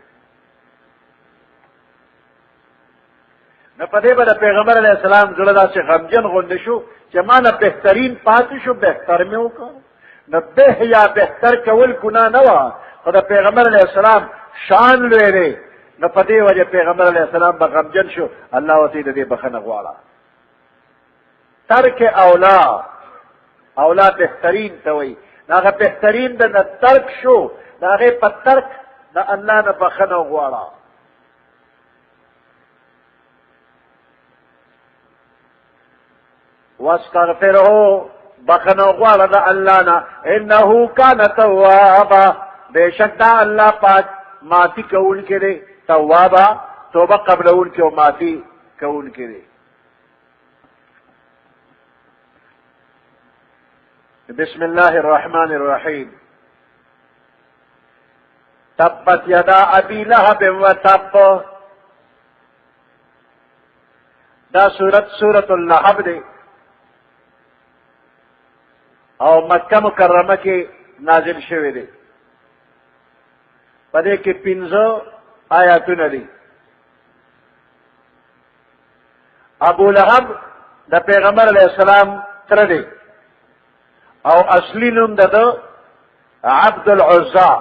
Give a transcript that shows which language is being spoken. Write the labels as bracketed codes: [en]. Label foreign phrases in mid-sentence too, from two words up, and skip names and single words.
[ps] نو په دې به د پیغمبر علیہ السلام زړه داسې غمجن غونډه شو چې ما نه بهترین پاتې شو، بهتر مې وکړو. نو به یا بهتر کول ګناه نه وه، خو د پیغمبر علیہ السلام شان لوی دی. نو په دې وجه پیغمبر علیہ السلام به غمجن شو، الله ورته د دې بخښنه غواړه. [ar] ترک اولا، [ps] اولا بهترین ته وایي، هغه بهترین د نه ترک شو، د هغې په ترک د الله نه بخښنه غواړه. واستغفره بخنه غواړه د الله نه، [ar] انه کان توابا، [ps] بېشک دا الله پاک معافي کوونکی دی، توابا توبه قبلونکی او معافي کوونکی دی. [ar] بسم الله الرحمن الرحيم. تبت يدا ابي لهب وتب [ps] دا سورت اللهب دی او مکه مکرمه کې نازل شوی دی. په دې کې 15 آیاتونه دي. ابو لهب د پیغمبر علیه السلام تره دی او اصلي نوم د عبد العزا.